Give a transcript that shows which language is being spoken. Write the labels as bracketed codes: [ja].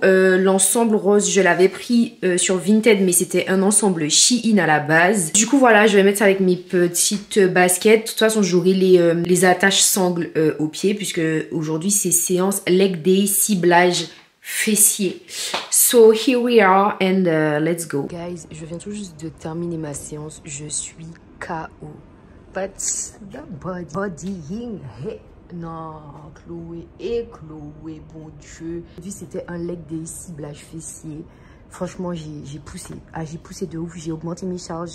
[fr] L'ensemble rose, je l'avais pris sur Vinted, mais c'était un ensemble Shein à la base. Du coup, voilà, je vais mettre ça avec mes petites baskets. De toute façon, j'aurai les attaches sangles aux pieds, puisque aujourd'hui, c'est séance leg day, ciblage fessier. [en] So, here we are and let's go. [fr] Guys, je viens tout juste de terminer ma séance. Je suis KO. [en] But the bodying hit. [fr] Non, Chloé et Chloé, bon Dieu. C'était un leg day ciblage fessier. Franchement, j'ai poussé. Ah, j'ai poussé de ouf. J'ai augmenté mes charges.